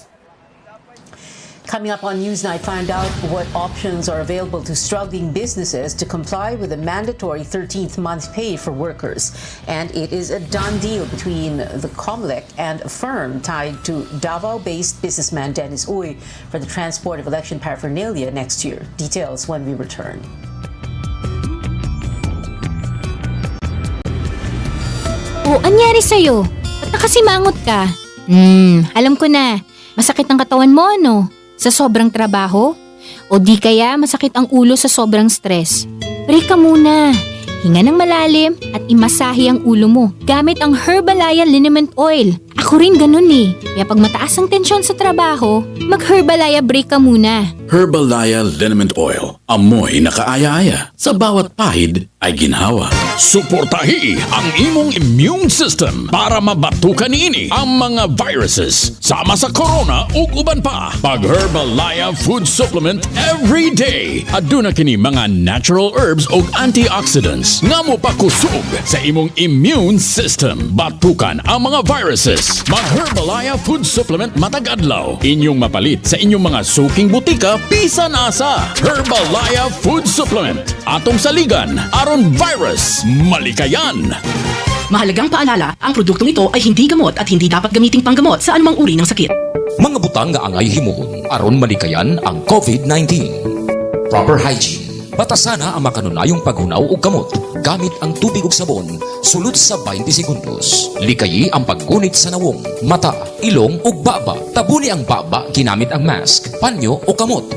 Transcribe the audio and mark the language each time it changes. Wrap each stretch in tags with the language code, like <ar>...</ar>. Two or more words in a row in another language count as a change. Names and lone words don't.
<en>Coming up on Newsnight, find out what options are available to struggling businesses to comply with the mandatory 13th month pay for workers. And it is a done deal between the COMELEC and a firm tied to Davao-based businessman Dennis Uy for the transport of election paraphernalia next year. Details when we return.</en> <tl>Anyari sa'yo? Ba't nakasimangot ka? Alam ko na. Masakit ang katawan mo, ano? Sa sobrang trabaho? O di kaya masakit ang ulo sa sobrang stress? Break ka muna. Hinga ng malalim at imasahe ang ulo mo gamit ang Herbalaya Liniment Oil. Ako rin ganun eh. Kaya pag mataas ang tensyon sa trabaho, mag-Herbalaya break ka muna. Herbalaya Liniment Oil. Amoy na kaaya-aya. Sa bawat pahid ay ginhawa.</tl> <ceb>Suportahi ang imong</ceb> <en>immune system</en> <ceb>para mabatukan ini ang mga viruses sama sa corona ug uban pa. Pag Herbalaya Food Supplement</ceb> <en>every day.</en> <ceb>Aduna kini mga</ceb> <en>natural herbs</en> <ceb>ug antioxidants nga mo pakusog sa imong</ceb> <en>immune system.</en> <ceb>Batukan ang mga viruses. Mag Herbalaya Food Supplement matag adlaw. Inyong mapalit sa inyong mga suking butika bisan asa. Herbalaya Food Supplement. Atong saligan aron virus malikayan.</ceb> <tl>Mahalagang paalala, ang produktong ito ay hindi gamot at hindi dapat gamiting panggamot sa anumang uri ng sakit.</tl> <ceb>Mga butang nga angay himuon aron malikayan ang COVID-19.</ceb> <en>Proper hygiene.</en> <ceb>Batasana ang makanunayong paghunaw og kamot gamit ang tubig ug sabon sulod sa 20 segundos. Likayi ang paggunit sa nawong, mata, ilong ug baba. Tabuni ang baba ginamit ang mask, panyo o kamot.</ceb>